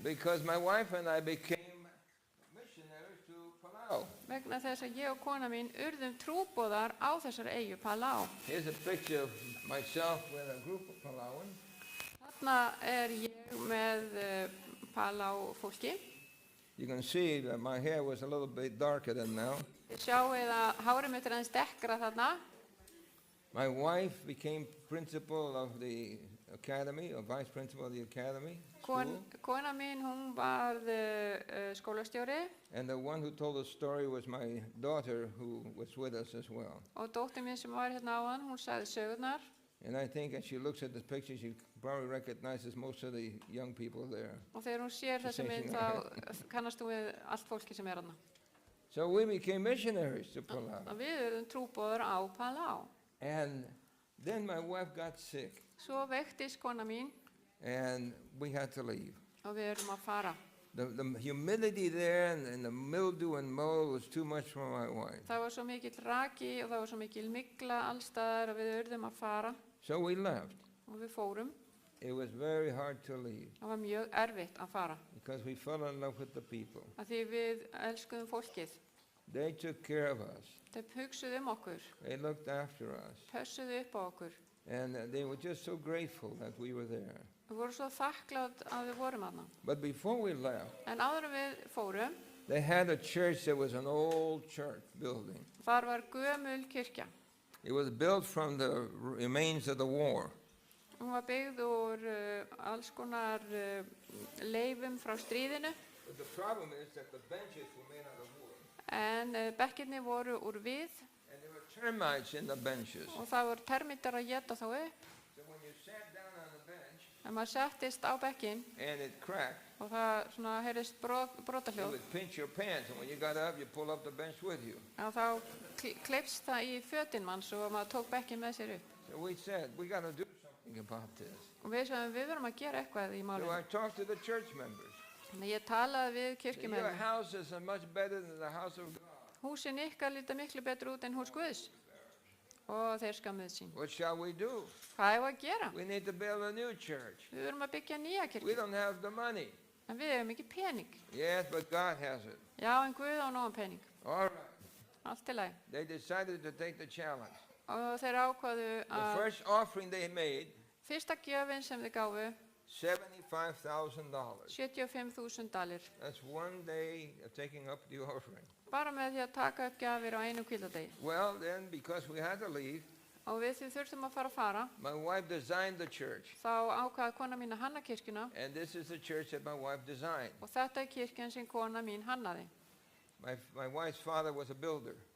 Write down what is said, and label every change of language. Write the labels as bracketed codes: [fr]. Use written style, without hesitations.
[en] Because my wife and I became missionaries to Palau. [is] Vegna þess að ég og kona mín urðum trúboðar á þessari eyju Palau. [en] Here's a picture of myself with a group of Palauans. [is] Þarna er ég með Palau fólki. [en] You can see that my hair was a little bit darker than now. [is] Þið sjáið að hárið mitt er aðeins dekkra þarna. [en] My wife became principal of the academy, or vice principal of the academy school. [is] Kona mín, hún varð skólastjóri [en] And the one who told the story was my daughter, who was with us as well. [is] og dóttir mín sem var hérna áðan, hún sagði sögurnar. [en] And I think as she looks at the picture, she probably recognizes most of the young people there. [is] Og þegar hún sér þessa mynd þá kannast hún við allt fólki sem er hérna. [en] So we became missionaries to Palau. [is] Við erum trúboðar á Palau. [en] And then my wife got sick, [is] Svo veiktist kona mín [en] and we had to leave. [is] og við erum að fara. [en] The humidity there and the mildew and mold was too much for my wife. [is] Það var svo mikill raki og það var svo mikill mygla allstaðar og við urðum að fara [en] So we left. [is] og við fórum. [en] It was very hard to leave [is] Það var mjög erfitt að fara [en] because we fell in love with the people. [is] af því við elskuðum fólkið. [en] They took care of us. [is] Þeir hugsuðu okkur, [en] They looked after us. [is] pössuðu upp á okkur [en] And they were just so grateful that we were there. [is] Við vorum svo þakklátt að við vorum þarna. [en] But before we left, [is] En áður en við fórum, [en] they had a church that was an old church building. [is] þar var gömul kirkja. [en] It was built from the remains of the war. [is] Hún var byggð úr alls konar leifum frá stríðinu, [en] But the problem is that the benches were made out of wood. [is] en bekkirnir voru úr við [en] And there were termites in the benches. [is] og það voru termítar að éta þá upp. [en] So when you sat down on the bench [is] En maður settist á bekkin [en] and it cracked, [is] og það svona heyrðist [en] it [is] brotahljóð. [en] would pinch your pants. And when you got up, you pull up the bench with you. [is] Og þá kleipst það í fötin manns og maður tók bekkin með sér upp. [en] So we said, we got to do something about this. [is] Og við sagðum, við verðum að gera eitthvað í [en] So [is] málinu. [en] I talked to the church members. [is] Þannig ég talaði við [en] Your [is] kirkjumenn. [en] houses are much better than the house of God. [is] Húsin ykkar líta miklu betur út en hús Guðs. Og þeir skammuðu sín. [en] What shall we do? [is] Hvað er að gera? [en] We need to build a new church. [is] Við verðum að byggja nýja [en] We [is] kirkju. [en] don't have the money. [is] En við hefum ekki pening. [en] Yes, but God has it. [is] Já, en Guð á nógan pening. [en] All right. [is] Allt í lagi. [en] They decided to take the challenge. [is] Og þeir ákvaðu [en] The [is] að [en] first offering they made, [is] fyrsta gjöfin sem þið gáfu, [en] $75,000. [is] $75.000. [en] That's one day of taking up the offering. [is] Bara með því að taka upp gjafir á einum hvíldardegi. [en] Well, then, because we had to leave, [is] Og við því þurftum að fara, [en] my wife designed the church. [is] þá ákvaði kona mín að hanna kirkjuna [en] And this is the church that my wife designed. [is] og þetta er kirkjan sem kona mín hannaði. [en] My wife's father was a builder.